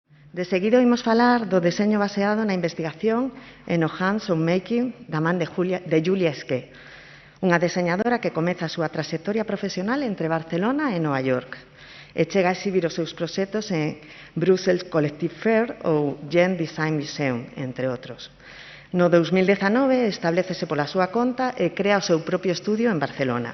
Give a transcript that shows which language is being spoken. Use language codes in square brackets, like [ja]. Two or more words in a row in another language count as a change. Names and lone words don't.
[gl] De seguido imos falar do deseño baseado na investigación e no [en] hands-on making [gl] da man de Julia Esqué, unha deseñadora que comeza a súa traxectoria profesional entre Barcelona e Nova York e chega a exhibir os seus proxectos en Brussels Collective Fair ou Gen Design Museum, entre outros. No 2019 establécese pola súa conta e crea o seu propio estudio en Barcelona.